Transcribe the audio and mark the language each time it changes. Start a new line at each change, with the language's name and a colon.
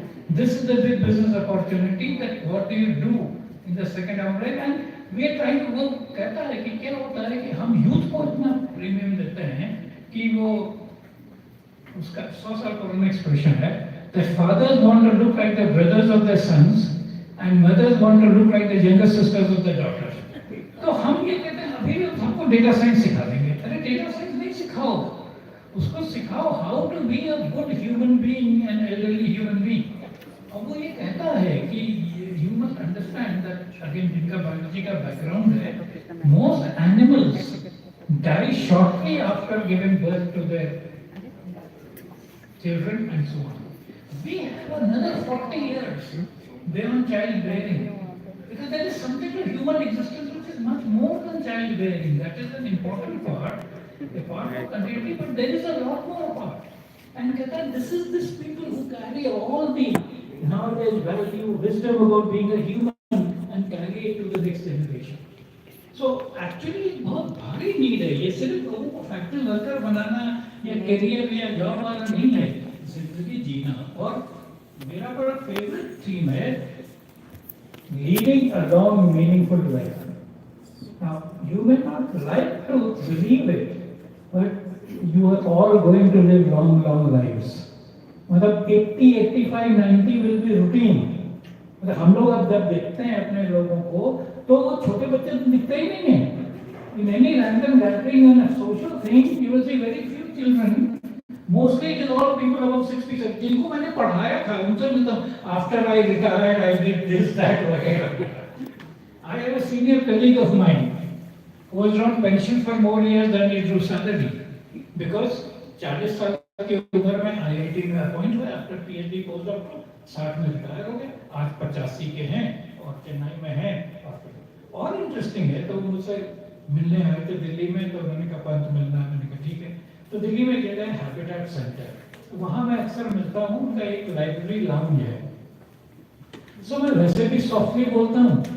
English: This is the big business opportunity that what do you do in the second half of life, and we are trying to work.
Hindi: कहता है कि क्या होता है कि हम youth को इतना प्रीमियम देते हैं कि वो उसका 100 साल पुराना एक्सप्रेशन है
English: that fathers want to look like the brothers of their sons and mothers want to look like the younger sisters of their daughters.
Hindi: तो हम ये कहते हैं अभी हम सबको डेटा साइंस सिखा देंगे. अरे डेटा साइंस नहीं सिखाओ, उसको सिखाओ
English: how to be a good human being and elderly human being.
Hindi: और वो ये कहता है कि
English: you must understand that again
Hindi: जिनका बायोलॉजी का बैकग्राउंड है,
English: most animals die shortly after giving birth to their children and so on. We have another 40 years beyond childbearing, because there is something to human existence which is much more than childbearing. That is an important part, a part of continuity, but there is a lot more part. And Kata, this is this people who carry all the knowledge, value, wisdom about being a human and carry it to the next generation. So actually
Hindi: बहुत भारी need है. ये सिर्फ लोगों को factory worker बनाना या career या job वाला नहीं है, जिंदगी जीना. और मेरा बड़ा फेवरेट थीम है
English: Leading a long meaningful life. Now, you may not like to believe it, but you are all going to live long, long lives. मतलब 80, 85, 90 will be routine.
Hindi: मतलब हम लोग अब जब देखते हैं अपने लोगों को तो वो छोटे बच्चे तो दिखते ही नहीं हैं.
English: In any random gathering and a social thing, you will see very few children. Mostly it is all people above 60,
Hindi: जिनको मैंने पढ़ाया था उनसे मिलता हूँ.
English: After I retired, I did this, that, वगैरह. I have a senior colleague of mine who was on pension for more years than he drew salary because
Hindi: 40 साल की उम्र में IIT में अपॉइंट हुए आफ्टर PhD पोस्ट डॉक्टर 60 में retire हो गए. आज 85 के हैं और चेन्नई में हैं. और इंटरेस्टिंग है तो मुझसे मिलने आए थे दिल्ली में तो उन्होंने कहा पंत मिलना है. मैंने कहा ठीक है. तो दिल्ली में एक जगह है हैबिटेट सेंटर, तो वहाँ मैं अक्सर मिलता हूँ. उनका एक लाइब्रेरी लाउंज है. सो मैं वैसे भी सॉफ्टली बोलता हूँ.